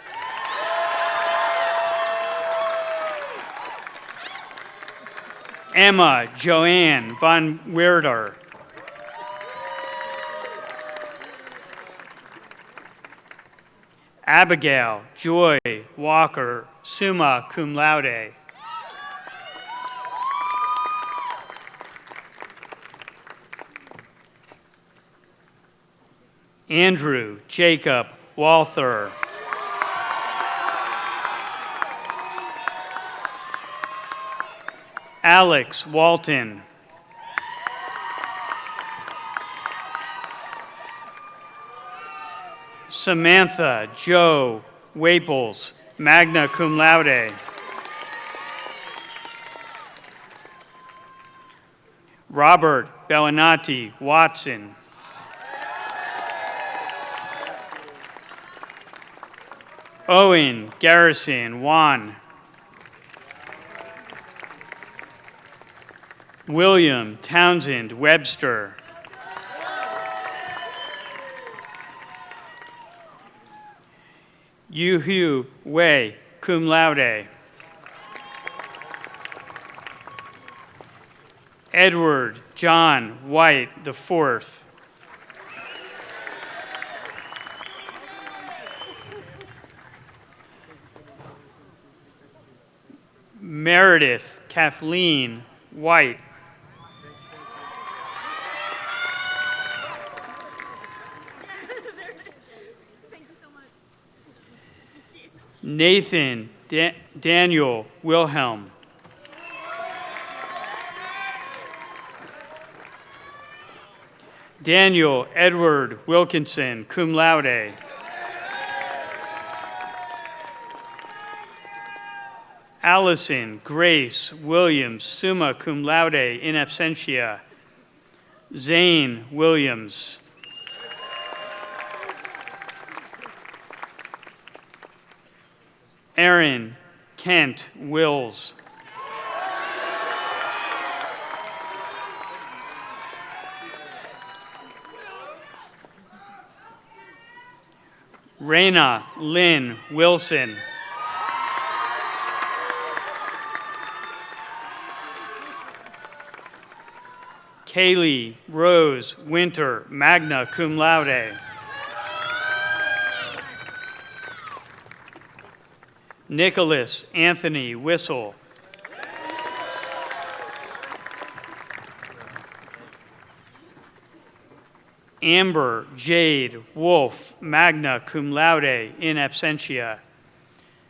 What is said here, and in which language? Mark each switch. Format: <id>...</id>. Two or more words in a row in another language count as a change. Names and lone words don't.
<en>Emma Joanne von Weerder. Abigail Joy Walker,</en> <la>summa cum laude.</la> <en>Andrew Jacob Walther. Alex Walton. Samantha Joe Waples,</en> <la>magna cum laude.</la> <en>Robert Bellinati Watson. Owen Garrison Wan. William Townsend Webster. Yu-Hu Wei,</en> <la>cum laude.</la> <en>Edward John White IV. Meredith Kathleen White. Nathan Daniel Wilhelm. Daniel Edward Wilkinson,</en> <la>cum laude.</la> <en>Allison Grace Williams,</en> <la>summa cum laude, in absentia.</la> <en>Zane Williams. Aaron Kent Wills. Raina Lynn Wilson. Kaylee Rose Winter,</en> <la>magna cum laude.</la> <en>Nicholas Anthony Whistle. Amber Jade Wolf,</en> <la>magna cum laude, in absentia.</la>